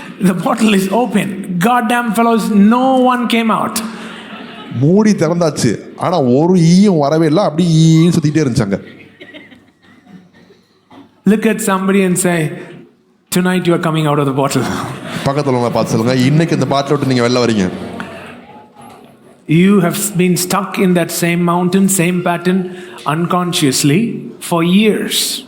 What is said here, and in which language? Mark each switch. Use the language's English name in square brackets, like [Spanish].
[English] The bottle is open. Goddamn fellows, no one came out. [Tamil] மூடி திறந்தாச்சு, ஆனா ஒரு ஈயும் வரவே இல்லை, அப்படி ஈயும் சுத்திட்டே இருந்துச்சாங்க. [English] Look at somebody and say, tonight you are coming out of the bottle. [Tamil] பக்கத்துல உங்களை பார்த்து சொல்லுங்க, இன்னைக்கு இந்த பாட்டிலை விட்டு நீங்க வெளில வரீங்க. [English] You have been stuck in that same mountain, same pattern, unconsciously for years.